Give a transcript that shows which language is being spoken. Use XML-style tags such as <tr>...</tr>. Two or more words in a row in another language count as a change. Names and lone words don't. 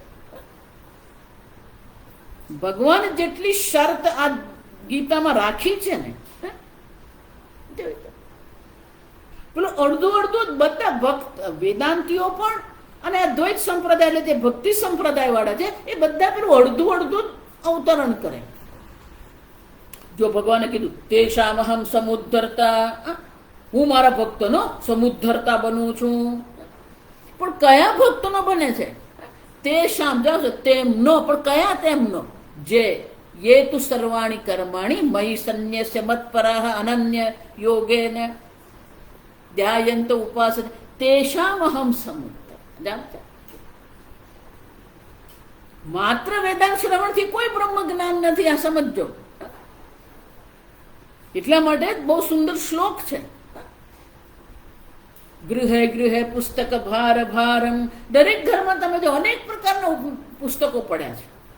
<gu>ભગવાન જેટલી શરત આ ગીતામાં રાખી છે ને, પેલું અડધું અડધું બધા ભક્ત વેદાંતિઓ પણ અને અદ્વૈત સંપ્રદાય એટલે જે ભક્તિ સંપ્રદાય વાળા છે એ બધા પેલું અડધું અડધું અવતરણ કરે. જો ભગવાને કીધું</gu> <sa>तेषामहं समुद्धर्ता,</sa> <gu>હું મારા ભક્તોનો સમુદ્ધરતા બનું છું, પણ કયા ભક્તોનો બને છે? તેષામ જાઓ છો તેમનો, પણ કયા તેમનો?</gu> <sa>જે ये तु सर्वाणि कर्माणि मयि सन्न्यस्य मत्पराः अनन्य योगेन ध्यायन्त उपासते तेषामहं समुद्धर.</sa> <gu>માત્ર વેદાંત શ્રવણથી કોઈ બ્રહ્મ જ્ઞાન નથી, આ સમજો. એટલા માટે બહુ સુંદર શ્લોક છે.</gu> <sa>गृहे गृहे पुस्तक भार भारम्.</sa> <gu>દરેક ઘરમાં તમે જો અનેક પ્રકારના પુસ્તકો પડ્યા છે.</gu>